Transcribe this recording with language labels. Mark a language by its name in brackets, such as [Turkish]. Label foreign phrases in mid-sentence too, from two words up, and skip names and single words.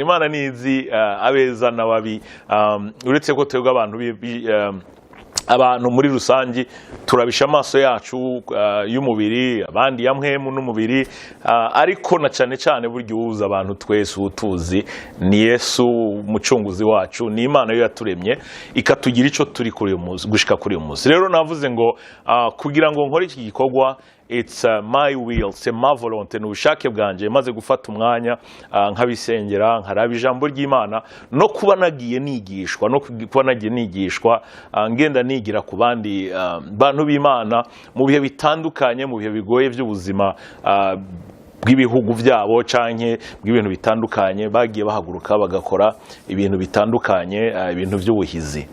[Rundi] Imana nizi abeza n'ababi, uretse ko twebwe abantu muri rusangi turabisha amaso yacu y'umubiri, abandi yamwemu n'umubiri, ariko na cyane cyane buryo uza abantu twese utuzi ni Yesu umucunguzi wacu, ni Imana yo yaturemye ikatugira ico turi kuri uyu munsi gushika kuri uyu munsi. Rero navuze ngo kugira ngo nkore iki gikorwa [English] it's my will, [French] c'est ma volonté, [Rundi] n'ubushake bwanje maze gufata umwanya nkabisengera nkaraba ijambo ry'Imana no kuba nagiye nigishwa ngenda nigira ku bandi bantu b'Imana mu bihe bitandukanye, mu bihe bigoye by'ubuzima bw'ibihugu byabo canke bw'ibintu bitandukanye, bagiye bahaguruka bagakora ibintu bitandukanye, ibintu by'ubuhizi.